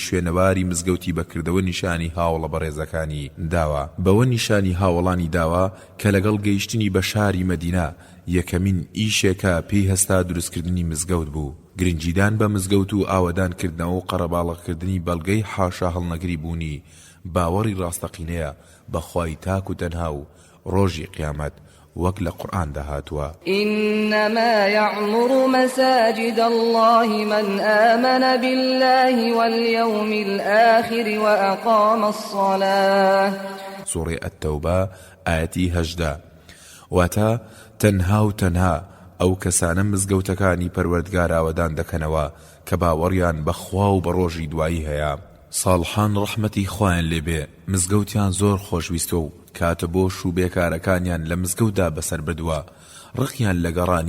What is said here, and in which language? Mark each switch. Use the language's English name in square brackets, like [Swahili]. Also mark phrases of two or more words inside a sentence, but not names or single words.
[Central Kurdish] شوێنەواری مزگەوتی بەکردەوە نیشانی هاوڵە بەڕێزەکانی داوە بەوە نیشانی هاوڵانی داوە کە لەگەڵ گەیشتنی بە شاری مەدینە یەکەمین ئیشێکە پێی هەستا دروستکردنی مزگەوت بوو گرنجیدان بە مزگەوت و ئاوەدانکردنەوە و قەرەباڵغکردنی بەڵگەی حاشا هەڵنەگری بوونی باوەڕی ڕاستەقینەیە بەخوای تاک و تەنها و ڕۆژی قیامەت وەک لە قورئان داهاتوە [Arabic] إنما يعمر مساجد الله من آمن بالله واليوم الآخر وأقام الصلاة سورة التوبة [Central Kurdish] آياتي هجدا واتا تەنها و تەنها ئەو کەسانە مزگەوتەکانی پەروەردگار ئاوەدان دەکەنەوە کە باوەڕیان بەخوا و بە ڕۆژی دوایی هەیە ساڵحان ڕەحمەتی خوایان لێبێ مزگەوتیان زۆر خۆشویستە و کاتە بۆ شوبێکارەکانیان لە مزگەوتدا بەسەر بردووە ڕقیان لە گەڕانی